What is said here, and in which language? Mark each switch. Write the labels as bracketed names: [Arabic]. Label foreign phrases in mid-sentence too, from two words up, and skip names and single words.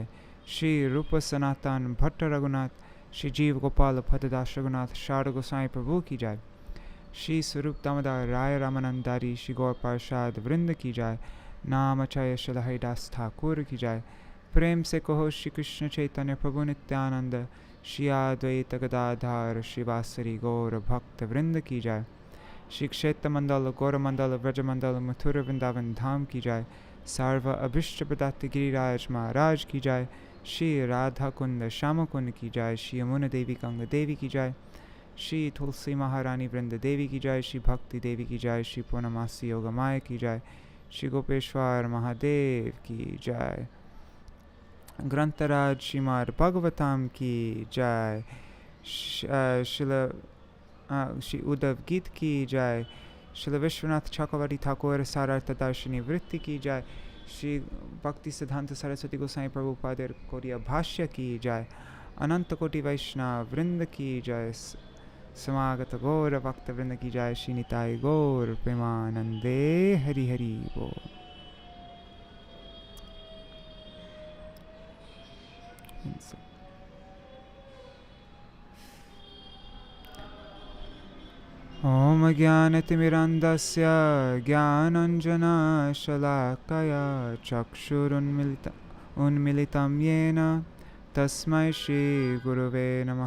[Hindi] श्री रूप सनातन भट्ट रघुनाथ श्री जीव गोपाल भद्रदास रघुनाथ शारद गोसाई प्रभु की जाय। श्री स्वरूप दामोदर राय रामानंदारी श्री गौर प्रसाद वृंद की जाय। नामचय श्री हरिदास ठाकुर की जाय। प्रेम से कहो श्री कृष्ण चैतन्य प्रभु नित्यानंद श्री अद्वैत गदाधर श्रीवासरी गौर भक्त वृंद की जाय। श्री क्षेत्र मंडल गौर मंडल व्रज मंडल मथुर वृंदावन धाम की जाय। सर्व अभिष्ट प्रदात गिरिराज महाराज की जाय। श्री राधा कुंड श्याम कुंड की जाय। श्री यमुना देवी गंगा देवी की जाय। श्री तुलसी महारानी वृंद देवी की जाय। श्री भक्ति देवी की जाय। श्री पूर्णमासी योगमाय की जाय। श्री गोपेश्वर महादेव की जाय। ग्रंथराज श्रीमद् भागवतम की जाय। श्री उद्धव-गीता की जाय। श्री विश्वनाथ चक्रवर्ती ठाकुर Sārārtha-darśinī वृत्ति की जाय। श्री भक्तिसिद्धांत सरस्वती गोसाई प्रभुपाद कोरिया भाष्य की जाय। अनंत कोटि वैष्णव वृंद की जाय। समागत गौर भक्त वृंद की जाय। [Bangla] श्री निताय गौर प्रेमानंदे हरि हरि बोल। [Sanskrit] ओम ज्ञानतिमिरन्धस्य ज्ञानाञ्जनशलाकया चक्षुरुन्मिलितं येन तस्मै श्रीगुरवे नमः।